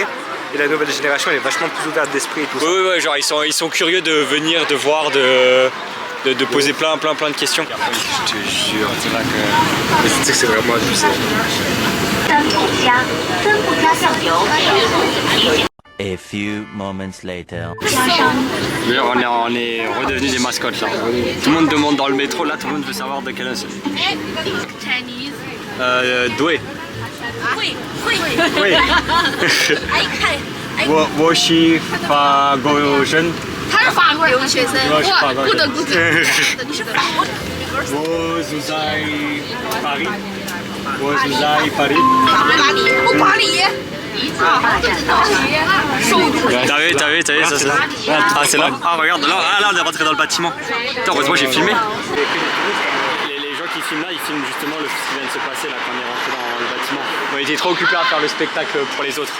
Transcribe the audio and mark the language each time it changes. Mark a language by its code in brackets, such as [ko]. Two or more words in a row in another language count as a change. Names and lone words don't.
[fr] Et la nouvelle génération, elle est vachement plus ouverte d'esprit et tout ça. Oui, genre ils sont curieux de venir, de voir, de poser plein de questions. Je te jure, c'est là que... Tu sais que c'est vraiment abusé. [en] A few moments later. [fr] On est redevenus des mascottes là. Tout le monde demande dans le métro, là tout le monde veut savoir de quelle heure c'est. [en] Chinese. [fr] Doué. Oui. Oui. [zh] 我是法国人。他是法国留学生，哇 ，good。你是法国我住在巴黎。我住在巴黎。巴黎。 [fr] T'as vu, ça c'est là. Ah c'est là. Ah regarde, là on est rentré dans le bâtiment. Putain, heureusement j'ai filmé. Les gens qui filment là, ils filment justement ce qui vient de se passer là quand on est rentré dans le bâtiment. On était trop occupés à faire le spectacle pour les autres.